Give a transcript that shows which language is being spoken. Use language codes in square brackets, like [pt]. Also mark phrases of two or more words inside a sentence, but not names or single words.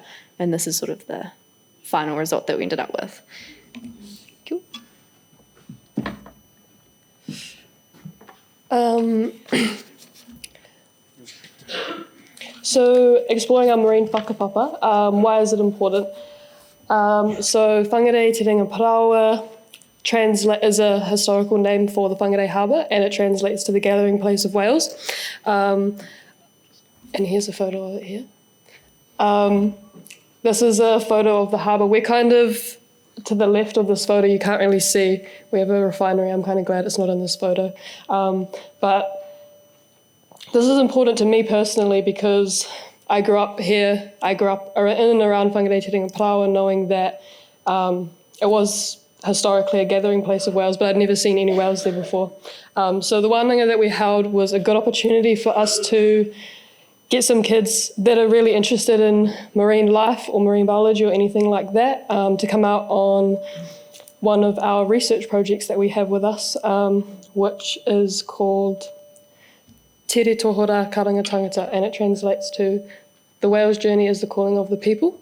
[en] And this is sort of the final result that we ended up with. Cool. So exploring our marine whakapapa, why is it important? So whangarei te ringa parawa is a historical name for the Whangarei Harbour, and it translates to the gathering place of whales. And here's a photo of it here. This is a photo of the harbour. We're kind of to the left of this photo. You can't really see. We have a refinery. I'm kind of glad it's not in this photo. But this is important to me personally because I grew up here. I grew up in and around Whangarei te ringa parawa, knowing that it was historically a gathering place of whales, but I'd never seen any whales there before. So the wānanga that we held was a good opportunity for us to get some kids that are really interested in marine life or marine biology or anything like that to come out on one of our research projects that we have with us, which is called Tere Tohora Ka Rangatangata, and it translates to The Whale's Journey is the Calling of the People.